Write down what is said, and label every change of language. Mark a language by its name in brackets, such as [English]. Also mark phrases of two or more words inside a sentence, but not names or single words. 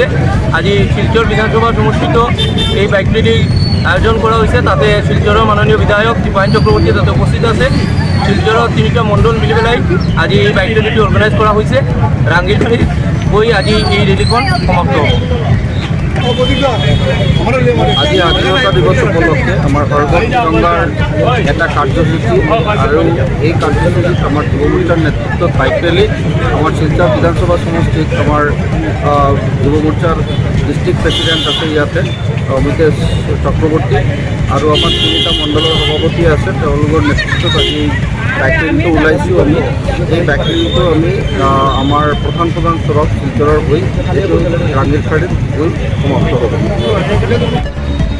[Assamese] আজি শিলচৰ বিধানসভা সমষ্টিত এই বাইক ৰেলী আয়োজন কৰা হৈছে। তাতে শিলচৰৰ মাননীয় বিধায়ক দীপায়ন চক্ৰৱৰ্তী তাতে উপস্থিত আছে। শিলচৰৰ তিনিটা মণ্ডল মিলি পেলাই আজি এই বাইক ৰেলীটো অৰ্গেনাইজ কৰা হৈছে। ৰাংগিৰখানীত গৈ আজি এই ৰেলীখন সমাপ্ত হ'ব। [Bangla] আজি স্বাধীনতা দিবস উপলক্ষে আমার সর্বত তিরঙ্গার একটা কার্যসূচী আর এই কার্যসূচীত আমার যুব মোর্চার নেতৃত্বত বাইক র্যালি আমার শিলচর বিধানসভা সমষ্টিত আমার যুব মোর্চার ডিস্ট্রিক্ট প্রেসিডেন্ট আছে ইয়াতে অমিতেশ চক্রবর্তী আর আমার তিনিটা মণ্ডলের সভাপতি আছে [Assamese] তেওঁলোকৰ নেতৃত্বত আজি বাইক ৰ্যালিটো ওলাইছোঁ। আমি এই বাইক ৰ্যালিটো আমি আমার প্রধান চরক শিলচৰৰ হৈ এইটো ৰাংগিৰখানীত গৈ সমাপ্ত হ'ব।